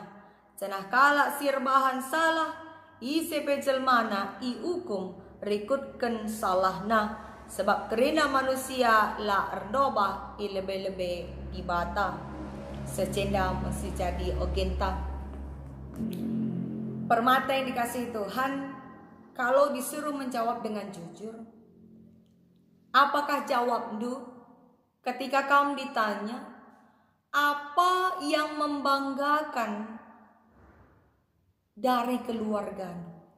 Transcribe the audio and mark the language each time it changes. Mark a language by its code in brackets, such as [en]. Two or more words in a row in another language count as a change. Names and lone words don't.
[btx] Cenah kalak sirbahan salah isepe jelmana i hukum rikutken salahna. Sebab kerina manusia la erdobah i lebe-lebe ibata. Secenda masih jadi ogenta. [id] Permata yang dikasihi Tuhan, kalau disuruh menjawab dengan jujur, apakah jawab du? Ketika kamu ditanya, apa yang membanggakan dari keluargamu?